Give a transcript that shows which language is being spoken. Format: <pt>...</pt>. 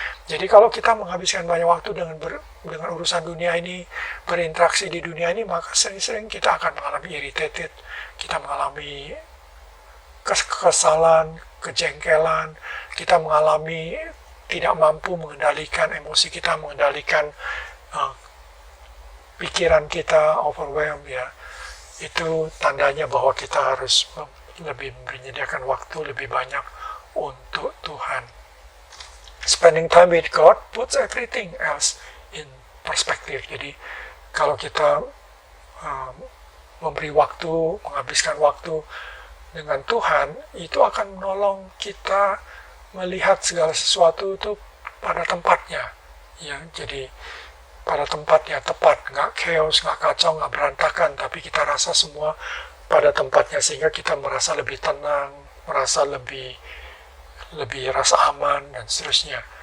<id>Jadi kalau kita menghabiskan banyak waktu dengan urusan dunia ini, berinteraksi di dunia ini, maka sering-sering kita akan mengalami irritated, kita mengalami kekesalan, kejengkelan, kita mengalami tidak mampu mengendalikan emosi kita, mengendalikan pikiran kita, overwhelmed, ya. Itu tandanya bahwa kita harus lebih menyediakan waktu lebih banyak untuk Tuhan.</id> <en>Spending time with God puts everything else in perspective.</en> <id>Jadi kalau kita memberi waktu, menghabiskan waktu dengan Tuhan, itu akan menolong kita melihat segala sesuatu itu pada tempatnya, ya. Jadi pada tempatnya tepat, nggak chaos, nggak kacau, nggak berantakan, tapi kita rasa semua pada tempatnya, sehingga kita merasa lebih tenang, merasa lebih rasa aman, dan seterusnya.</id>